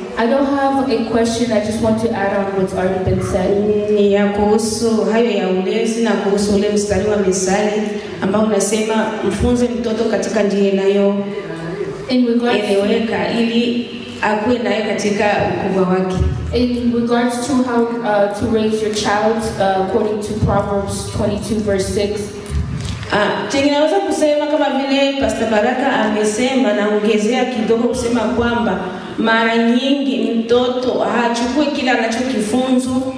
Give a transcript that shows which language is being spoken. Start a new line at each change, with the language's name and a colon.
English: I don't have a question, I just want to add on what's already been said.
Swahili: Ni ya kuhusu hayo ya ulezi na kuhusu ule mstari wa Mithali ambao unasema mfunze mtoto katika njia inayoeleweka ili akuwe nayo katika ukubwa wake.
English: In regards to how to raise your child, according to Proverbs 22 verse 6.
Swahili: Tunaweza kusema kama vile Pastor Baraka amesema na ongezea kidogo kusema kwamba mara nyingi mtoto hachukui kile anachokifunzwa.